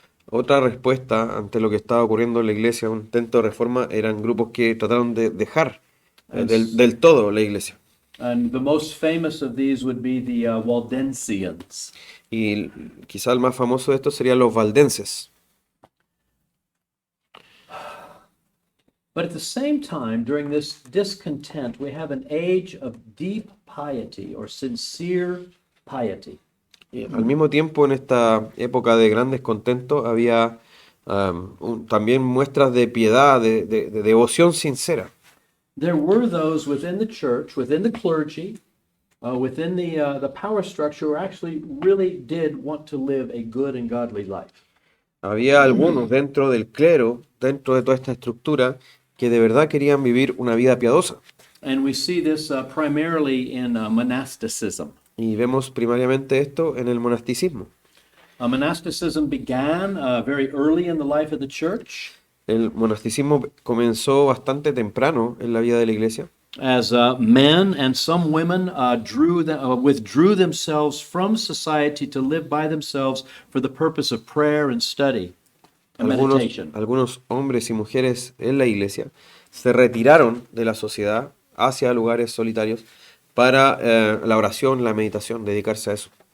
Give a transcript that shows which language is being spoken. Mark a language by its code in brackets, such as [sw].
[es] Otra respuesta ante lo que estaba ocurriendo en la iglesia, un intento de reforma, eran grupos que trataron de dejar del todo la iglesia. [en] And the most famous of these would be the Waldensians. [es] Y quizá el más famoso de estos serían los valdenses. [en] But at the same time, during this discontent, we have an age of deep piety or sincere piety. [es] Y al mismo tiempo, en esta época de gran descontento, había también muestras de piedad, de devoción sincera. [en] There were those within the church, within the clergy, within the power structure, who actually really did want to live a good and godly life. [es] Había algunos dentro del clero, dentro de toda esta estructura, que de verdad querían vivir una vida piadosa. [en] And we see this primarily in monasticism. [es] Y vemos primariamente esto en el monasticismo. [en] Monasticism began very early in the life of the church. [es] El monasticismo comenzó bastante temprano en la vida de la iglesia. [en] As men and some women withdrew themselves from society to live by themselves for the purpose of prayer and study and meditation. [es] Algunos hombres y mujeres en la iglesia se retiraron de la sociedad hacia lugares solitarios para la oración, la meditación, dedicarse a eso.